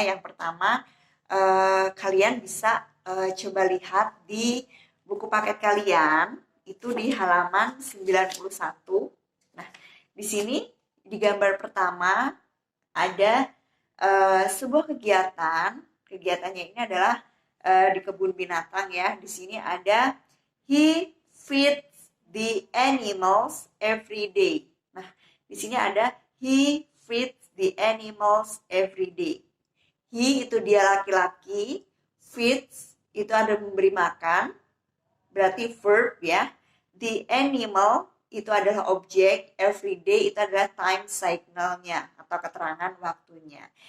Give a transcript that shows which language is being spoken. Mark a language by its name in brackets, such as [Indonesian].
[Indonesian] Yang pertama, kalian bisa coba lihat di buku paket kalian, itu di halaman 91. Nah, di sini di gambar pertama ada sebuah kegiatan. Kegiatannya ini adalah di kebun binatang ya. Di sini ada [English] he feeds the animals every day. [Indonesian] Nah, di sini ada [English] he feeds the animals every day. [Indonesian] He itu dia laki-laki, feeds itu ada memberi makan, berarti verb ya. The animal itu adalah objek, every day itu adalah time cycle-nya atau keterangan waktunya.